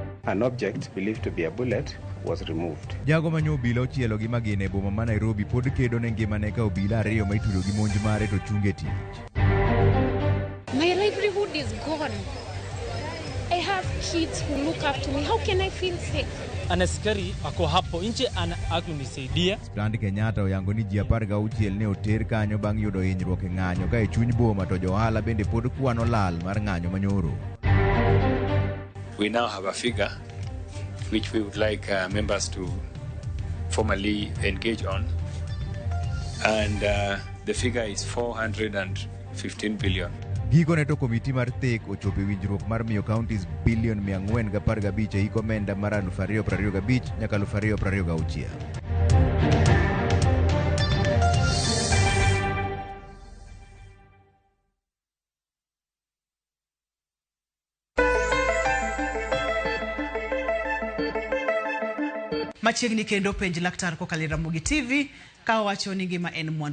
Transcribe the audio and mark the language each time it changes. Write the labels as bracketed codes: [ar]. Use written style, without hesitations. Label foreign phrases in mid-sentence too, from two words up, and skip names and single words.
[en] an object believed to be a bullet was removed. [luo] Jago manyo obila ochielo gi magina e boma ma Nairobi pod kedo ne ngimane ka obila ariyo ma itudo gi monj mare to chunge tich. [en] My livelihood is gone. I have kids who look after me. How can I feel safe? [sw] Anaskari ako hapo nje akunisaidia. [luo] Stand Kenyatta oyango ni ji 16 ne oter kanyo bang' yudo hinyruok e ng'anyo ka e chuny boma to johala bende pod kwano lal mar ng'anyo manyoro. [en] We now have a figure which we would like members to formally engage on, and the figure is 415 billion. [luo] Gikone to komiti mar thek ochopo e winjruok mar miyo counties bilion 415 e hik omenda mar 2025 nyaka 2026. Machiegni kendo penj laktar kokalo Ramogi TV ka wacho ni ngima en mwandu.